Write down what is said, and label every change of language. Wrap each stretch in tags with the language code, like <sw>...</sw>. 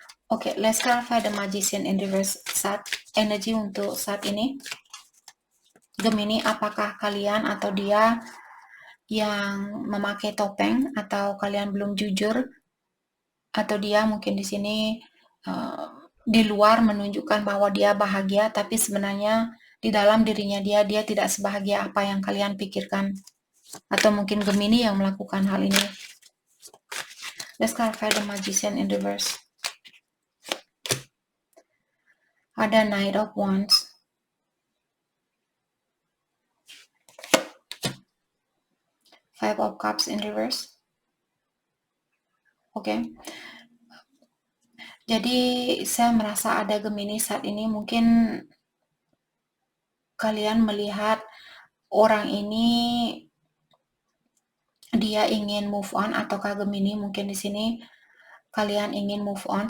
<en>Oke, let's clarify the Magician in reverse.</en> <id>Saat energi untuk saat ini, Gemini, apakah kalian atau dia yang memakai topeng, atau kalian belum jujur, atau dia mungkin di sini di luar menunjukkan bahwa dia bahagia, tapi sebenarnya di dalam dirinya dia tidak sebahagia apa yang kalian pikirkan, atau mungkin Gemini yang melakukan hal ini.</id> <en>Let's clarify the Magician in reverse.</en> <id>Ada Knight of Wands, Five of Cups in reverse. Oke. Jadi saya merasa ada Gemini saat ini, mungkin kalian melihat orang ini dia ingin move on, ataukah Gemini mungkin di sini kalian ingin move on.</id>